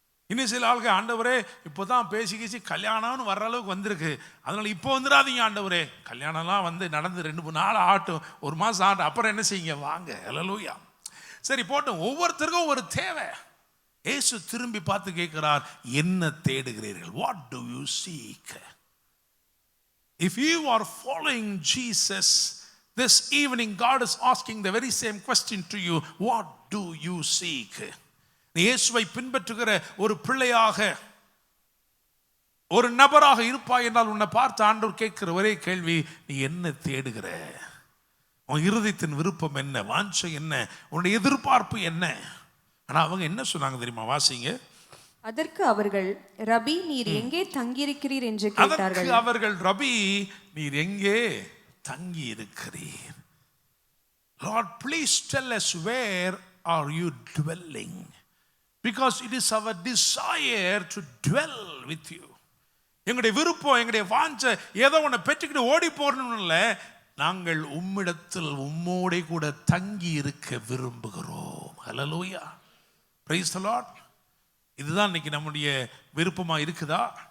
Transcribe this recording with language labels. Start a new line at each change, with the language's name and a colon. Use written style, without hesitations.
Tamil: இன்னும் சில ஆளுக்கு, ஆண்டவரே இப்போ தான் பேசி கல்யாணம்னு வர்ற அளவுக்கு வந்திருக்கு, அதனால இப்போ வந்துடாதீங்க ஆண்டவரே, கல்யாணம்லாம் வந்து நடந்து 2-3 நாள் ஆகட்டும், 1 மாதம் ஆகட்டும், அப்புறம் என்ன செய்யுங்க வாங்க. அல்லேலூயா. சரி போட்டோம். ஒவ்வொருத்தருக்கும் ஒரு தேவை. இயேசு திரும்பி பார்த்து கேட்கிறார், என்ன தேடுகிறீர்கள்?
English: What do you seek? If you are following Jesus this evening, God is asking the very same question to you. What do you seek?
Tamil: நீ இயேசுவை பின்பற்றுகிற ஒரு பிள்ளையாக, ஒரு நபராக இருப்பாய் என்றால் உன்னை பார்த்து ஆண்டவர் கேட்கிற ஒரே கேள்வி, நீ என்ன தேடுகிற? உன் இருதயத்தின் விருப்பம் என்ன? வாஞ்சை என்ன? உன்னுடைய எதிர்பார்ப்பு என்ன? ஆனா அவங்க என்ன சொன்னாங்க தெரியுமா? வாசிங்க. அதற்கு அவர்கள், ரபி நீர் எங்கே தங்கியிருக்கிறீர் என்று கேட்டார்கள். அவர்கள், ரபி நீர் எங்கே தங்கி இருக்கிறீர்?
English: Lord, please tell us, where are you dwelling? Because it is our desire to dwell with you.
Tamil: எங்களுடைய விருப்பம், எங்களுடைய வாஞ்சை ஏதோ ஒன்றை பெற்றுக்கிட்டு ஓடி போறணும் இல்லை, நாங்கள் உம்மிடத்தில் உம்மோடே கூட தங்கி இருக்க விரும்புகிறோம். ஹல்லேலூயா,
English: Praise the lord.
Tamil: இதுதான் இன்னைக்கு நம்முடைய விருப்பமா இருக்குதா?